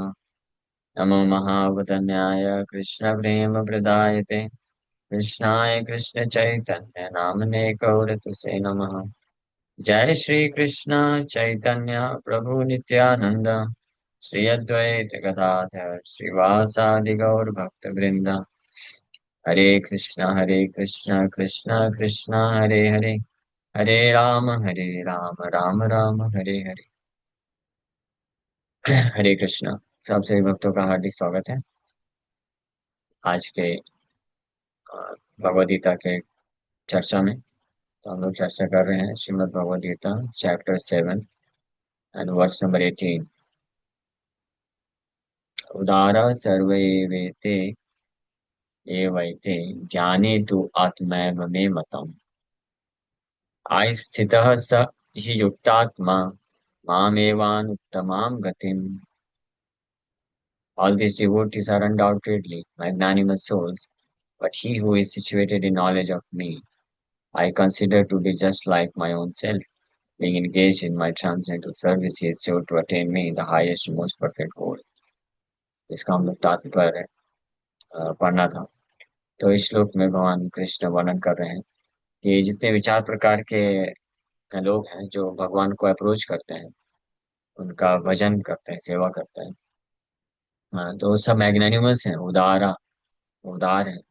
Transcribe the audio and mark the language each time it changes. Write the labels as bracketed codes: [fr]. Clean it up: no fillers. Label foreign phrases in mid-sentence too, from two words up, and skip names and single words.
[sa] नमो महावदन्याय कृष्ण प्रेम प्रदायते कृष्णाय कृष्ण चैतन्य नामने गौरतुसे नमः। जय श्री कृष्ण चैतन्य प्रभु नित्यानंद श्री अद्वैत गदाधर श्रीवासादि गौर भक्त वृंद। हरे कृष्ण कृष्ण कृष्ण हरे हरे हरे राम राम राम हरे हरे। हरे कृष्ण। [hi] सब सभी भक्तों का हार्दिक स्वागत है आज के भगवद गीता के चर्चा में। तो हम लोग चर्चा कर रहे हैं श्रीमद् भगवद गीता [en] chapter 7 and verse number 18. [sa] उदारा सर्वे वेते एवैते ज्ञाने तु आत्मैव मे मतम् आस्थितः स हि युक्तात्मा मामेवानुत्तमां गतिम्। [en] All these devotees are undoubtedly magnanimous souls, but he who is situated in knowledge of me, I consider to be just like my own self. Being engaged in my transcendental service, he is sure to attain me, the highest and most perfect goal. [hi] इसका हम लोग तात्पर्य पढ़ना था। तो इस श्लोक में भगवान कृष्ण वर्णन कर रहे हैं कि जितने विचार प्रकार के लोग हैं जो भगवान को अप्रोच करते हैं, उनका भजन करते हैं, सेवा करते हैं, हाँ, तो सब मैग्नानिमस हैं, उदार हैं।